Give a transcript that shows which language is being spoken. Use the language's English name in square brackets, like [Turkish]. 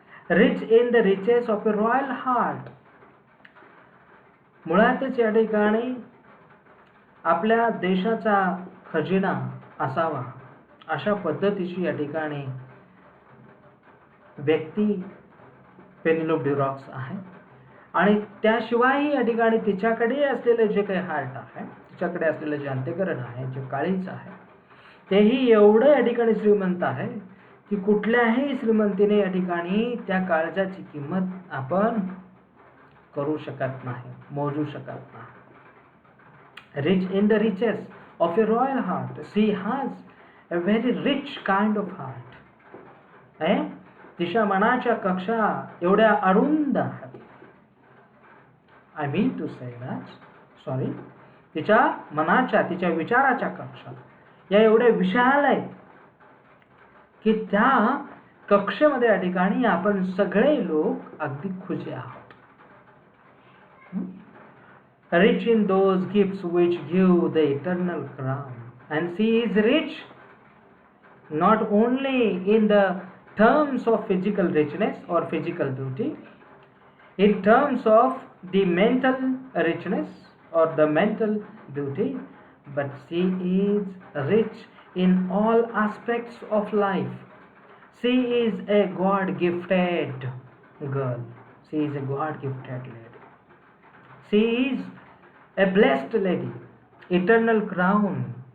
[English] Rich in the riches of a royal heart. [Marathi] मुळातच या ठिकाणी आपल्या देशाचा खजिना असावा अशा पद्धतीची या ठिकाणी व्यक्ती पेनिलोप ड्युरॉक्स आहे. आणि त्याशिवाय या ठिकाणी तिच्याकडे असलेले जे काही हार्ट आहे, तिच्याकडे असलेलं जे अंत्यकरण आहे, जे काळीज आहे, तेही एवढं या ठिकाणी श्रीमंत आहे की कुठल्याही श्रीमंतीने या ठिकाणी त्या काळजाची किंमत आपण करू शकत नाही, मोजू शकत नाही. [English] Rich in the riches of a royal heart. She has a very rich kind of heart. [Marathi] तिच्या मनाच्या कक्षा एवढ्या अरुंद आहेत. [English] I mean to say that, sorry, [Marathi] तिच्या मनाच्या, तिच्या विचाराच्या कक्षा या एवढ्या विशाल आहेत की त्या कक्षेमध्ये या ठिकाणी आपण सगळे लोक अगदी खुशी आहोत. [English] Rich in those gifts which give the eternal crown. And she is rich not only in the terms of physical richness or physical beauty, in terms of the mental richness or the mental beauty, but she is rich in all aspects of life. She is a God gifted girl. She is a God gifted lady. She is a blessed lady, eternal crown.